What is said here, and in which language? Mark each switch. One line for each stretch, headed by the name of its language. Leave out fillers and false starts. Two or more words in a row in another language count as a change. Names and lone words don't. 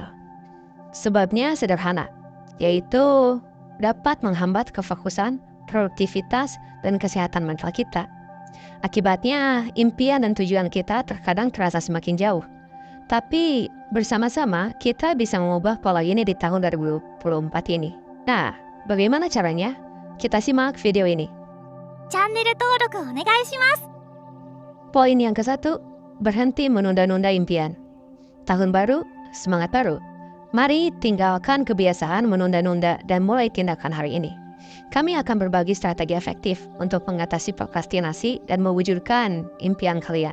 Indonesian: Sebabnya sederhana, yaitu dapat menghambat kefokusan, produktivitas, dan kesehatan mental kita. Akibatnya, impian dan tujuan kita terkadang terasa semakin jauh. Tapi bersama-sama kita bisa mengubah pola ini di tahun 2024 ini. Nah, bagaimana caranya? Kita simak video ini.
Japanese: チャンネル登録お願いします。
Indonesian: Poin yang ke-1, berhenti menunda-nunda impian. Tahun baru, semangat baru. Mari tinggalkan kebiasaan menunda-nunda dan mulai tindakan hari ini. Kami akan berbagi strategi efektif untuk mengatasi prokrastinasi dan mewujudkan impian kalian.